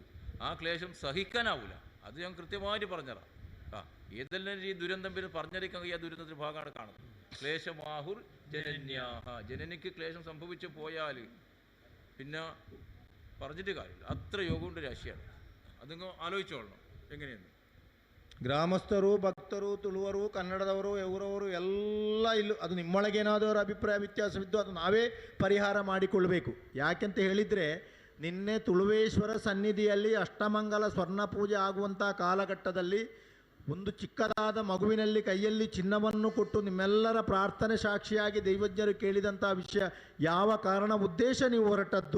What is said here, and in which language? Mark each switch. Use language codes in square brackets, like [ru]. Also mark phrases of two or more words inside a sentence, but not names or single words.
[ml] ആ ക്ലേശം സഹിക്കാനാവില്ല. അത് ഞാൻ കൃത്യമായിട്ട് പറഞ്ഞുതരാം. ഏതെല്ലാം ഈ ദുരന്തം പേര് പറഞ്ഞറിയിക്കാൻ ഈ ദുരന്തത്തിൻ്റെ ഭാഗമാണ് കാണുന്നത്. [sa] ക്ലേശമാഹുർ ജനന്യാഹ. [ml] ജനനിക്ക് ക്ലേശം സംഭവിച്ചു പോയാൽ പിന്നെ പറഞ്ഞിട്ട് കാര്യമില്ല. അത്ര യോഗമുണ്ട് രാശിയാണ്. അതിങ്ങ് ആലോചിച്ചോളണം എങ്ങനെയെന്ന്. [kn] ಗ್ರಾಮಸ್ಥರು, ಭಕ್ತರು, ತುಳುವರು, ಕನ್ನಡದವರು, ಇವರವರು ಎಲ್ಲ ಇಲ್ಲೂ ಅದು ನಿಮ್ಮೊಳಗೇನಾದರೂ ಅಭಿಪ್ರಾಯ ವ್ಯತ್ಯಾಸವಿದ್ದು ಅದು ನಾವೇ ಪರಿಹಾರ ಮಾಡಿಕೊಳ್ಬೇಕು. ಯಾಕೆಂತ ಹೇಳಿದರೆ ನಿನ್ನೆ ತುಳುವೇಶ್ವರ ಸನ್ನಿಧಿಯಲ್ಲಿ ಅಷ್ಟಮಂಗಲ ಸ್ವರ್ಣ ಪೂಜೆ ಆಗುವಂಥ ಕಾಲಘಟ್ಟದಲ್ಲಿ ಒಂದು ಚಿಕ್ಕದಾದ ಮಗುವಿನಲ್ಲಿ ಕೈಯಲ್ಲಿ ಚಿನ್ನವನ್ನು ಕೊಟ್ಟು ನಿಮ್ಮೆಲ್ಲರ ಪ್ರಾರ್ಥನೆ ಸಾಕ್ಷಿಯಾಗಿ ದೈವಜ್ಞರು ಕೇಳಿದಂಥ ವಿಷಯ ಯಾವ ಕಾರಣ ಉದ್ದೇಶ ನೀವು ಹೊರಟದ್ದು?